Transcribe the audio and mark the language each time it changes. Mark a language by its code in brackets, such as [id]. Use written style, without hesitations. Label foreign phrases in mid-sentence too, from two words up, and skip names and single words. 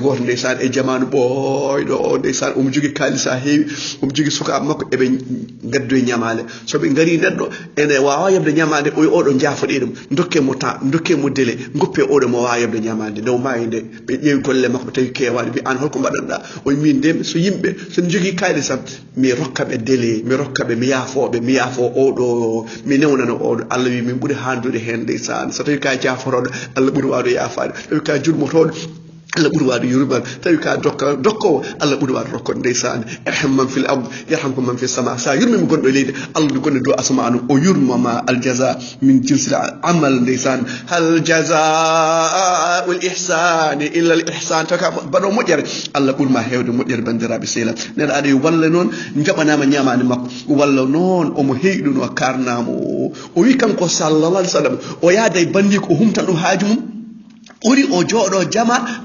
[ff] goto ndeysan e jamanu ɓoyɗo o ndeysan omo jogui kalisa heewi omo jogui sukaɓe makko eɓe gaddo e ñamale soɓe gari neɗɗo ene wawa yebde ñamade o oɗo jaafoɗe ɗum dokkemo temps dokkemo délai goppe oɗo mo wawa yebde ñamade ndew maayi nde ɓe ƴeewi golle makko tawi kewani mbi an holko mbaɗanɗa o min ndem so yimɓe sono jogui kalisam mi rokkaɓe délai mi rokkaɓe mi yaafo oɗo mi newnana oɗo allah wi min ɓuuri handude hen ndeysan so tawi ka jaforoɗo allah ɓuuri wawde yafade tawi ka jurmotoɗo Allah ɓuri waɗo yurmal tawi ka dokkowo Allah ɓuri waɗo rokkode ndeysan [ar] ارحم من في الأرض يرحمكم من في السماء [ff] sa yurmima gonɗo leydi Allah ɗo gonɗo dow asmanu o yurmama [ar] الجزاء من جنس العمل [ff] ndeysan hal [ar] جزاء الإحسان إلا الإحسان [ff] tawi ka mbaɗo moƴƴere Allah ɓurma hewde moƴƴere bandiraɓe sehla neɗɗo aɗa walla noon jaɓanama ñamade makko walla noon omo heyɗuno karnamo o wi kanko [ar] صلى الله عليه وسلم [ff] o yaada e bandi ko humtan ɗum haaju mum ɓuri o jooɗo jama